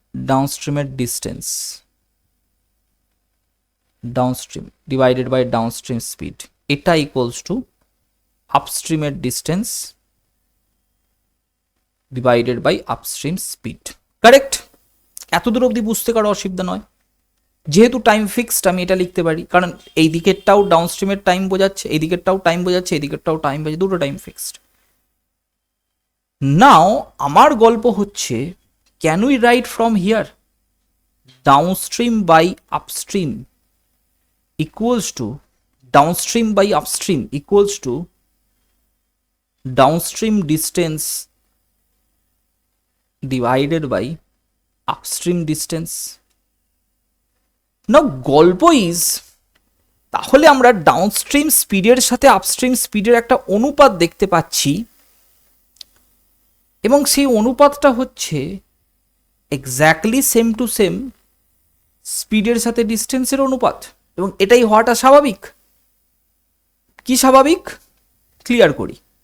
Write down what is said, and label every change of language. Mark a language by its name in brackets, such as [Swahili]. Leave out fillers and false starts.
[Bangla] ডাউনস্ট্রিমের distance downstream divided by downstream speed, এটা equals to আপস্ট্রিমের distance divided by upstream speed. Correct? এত দূর অবধি বুঝতে কারো অসুবিধা নয়। যেহেতু টাইম ফিক্সড আমি এটা লিখতে পারি, কারণ এই দিকেরটাও ডাউনস্ট্রিমের টাইম বোঝাচ্ছে, এই দিকেরটাও টাইম বোঝাচ্ছে, এই দিকেরটাও টাইম বোঝাচ্ছে, দুটো টাইম ফিক্সড। [English] now [Bangla] আমার গল্প হচ্ছে, [English] Can we write from here downstream by upstream equals to downstream by upstream equals to downstream distance divided by upstream distance? [Bangla] Now গল্প ইজ, তাহলে আমরা ডাউনস্ট্রিম স্পিডের সাথে আপস্ট্রিম স্পিডের একটা অনুপাত দেখতে পাচ্ছি, এবং সেই অনুপাতটা হচ্ছে এক্স্যাক্টলি সেম টু সেম স্পিডের সাথে ডিস্টেন্সের অনুপাত, এবং এটাই হওয়াটা স্বাভাবিক। কি স্বাভাবিক? ক্লিয়ার করি।